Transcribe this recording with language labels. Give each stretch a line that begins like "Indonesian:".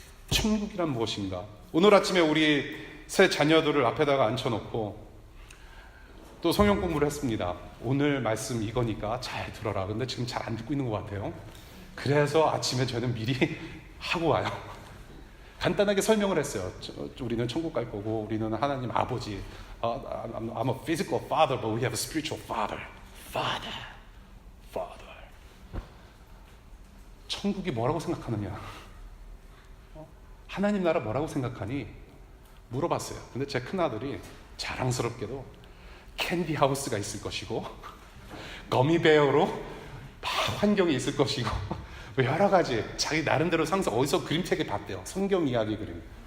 Korean: 천국이란 무엇인가? 오늘 아침에 우리 새 자녀들을 앞에다가 앉혀놓고 또 성경 공부를 했습니다. 오늘 말씀 이거니까 잘 들어라. 근데 지금 잘 안 듣고 있는 것 같아요. 그래서 아침에 저는 미리 하고 와요. 간단하게 설명을 했어요. 우리는 천국 갈 거고, 우리는 하나님 아버지.
English: I'm a physical father, but we have a spiritual father. Father.
Korean: 천국이 뭐라고 생각하느냐? 하나님 나라 뭐라고 생각하니? 물어봤어요. 근데 제 큰아들이 자랑스럽게도 캔디 하우스가 있을 것이고, 거미베어로 막 환경이 있을 것이고, 여러 가지 자기 나름대로 상상, 어디서 그림책에 봤대요. 성경 이야기 그림.